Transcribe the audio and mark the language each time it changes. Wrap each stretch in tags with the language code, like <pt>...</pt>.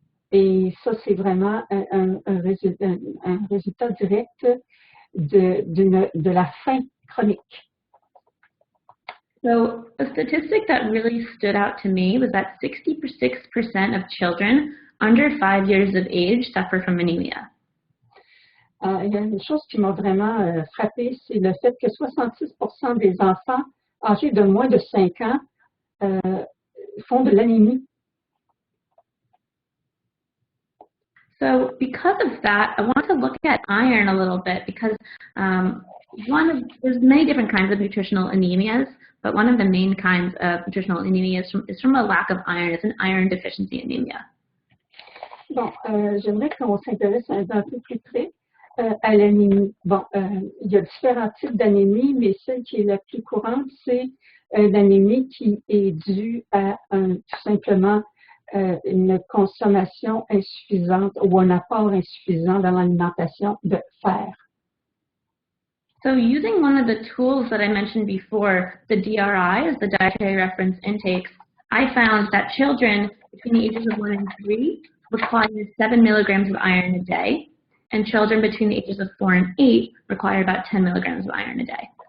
<fr>Et ça, c'est vraiment un résultat direct de la faim chronique.</fr> <en>So a statistic that really stood out to me was that 66% of children under 5 years of age suffer from anemia.</en> <fr>Il y a une chose qui m'a vraiment frappée, c'est le fait que 66% des enfants âgés de moins de 5 ans font de l'anémie.</fr> <en>So because of that, I want to look at iron a little bit because there's many different kinds of nutritional anemias, but one of the main kinds of nutritional anemia is from a lack of iron. It's an iron deficiency anemia.</en> <fr>Bon, j'aimerais qu'on s'intéresse un peu plus près à l'anémie. Bon, il y a différents types d'anémie, mais celle qui est la plus courante, c'est l'anémie qui est due à tout simplement une consommation insuffisante ou un apport insuffisant dans l'alimentation de fer.</fr> <en>So using one of the tools that I mentioned before, the DRIs, the dietary reference intakes, I found that children between the ages of 1 and 3 require 7 milligrams of iron a day, and children between the ages of 4 and 8 require about 10 milligrams of iron a day.</en>